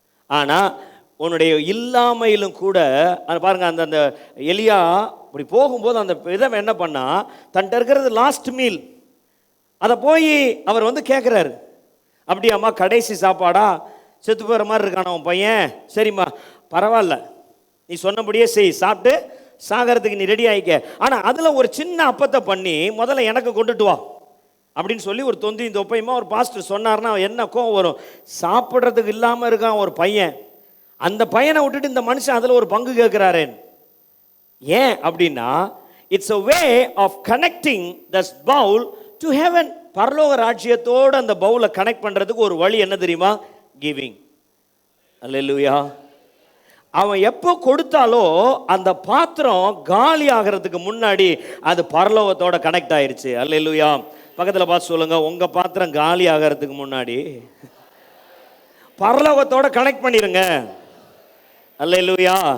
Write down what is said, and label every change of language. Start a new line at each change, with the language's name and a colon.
Tamil: ஆனால் உன்னுடைய இல்லாமையிலும் கூட பாருங்க, அந்த எலியா அப்படி போகும்போது அந்த விதவை என்ன பண்ணா, தன்கிட்ட இருக்கிறது லாஸ்ட் மீல், அதை போய் அவர் வந்து கேட்குறாரு, அப்படியாம்மா கடைசி சாப்பாடா, செத்து போகிற மாதிரி இருக்கான உன் பையன், சரிம்மா பரவாயில்ல நீ சொன்னபடியே செய், சாப்பிட்டு சாகிறதுக்கு நீ ரெடி ஆகிக்க, ஆனால் அதில் ஒரு சின்ன அப்பத்தை பண்ணி முதல்ல எனக்கு கொண்டுட்டு வா அப்படின்னு சொல்லி ஒரு தொந்தியும் தொப்பையுமா ஒரு பாஸ்டர் சொன்னார்னா என்ன கோவம் வரும்? சாப்பிட்றதுக்கு இல்லாமல் இருக்கான் ஒரு பையன், அந்த பையனை விட்டுட்டு இந்த மனுஷன் அதில் ஒரு பங்கு கேட்குறாரேன். ஏன் அப்படின்னா,
English: It's a way of connecting this bowl to heaven.
Tamil: பரலோக ராஜ்யத்தோடு அந்த பவுலை கனெக்ட் பண்ணுறதுக்கு ஒரு வழி என்ன தெரியுமா? கிவிங். அல்லேலூயா. அவன் எப்போ கொடுத்தாலோ அந்த பாத்திரம் காலி ஆகிறதுக்கு முன்னாடி அது பரலோகத்தோட கனெக்ட் ஆயிருச்சு. அல்லேலூயா. பக்கத்தில் பார்த்து சொல்லுங்க, உங்கள் பாத்திரம் காலி ஆகிறதுக்கு முன்னாடி பரலோகத்தோட கனெக்ட் பண்ணிடுங்க. அல்லேலூயா.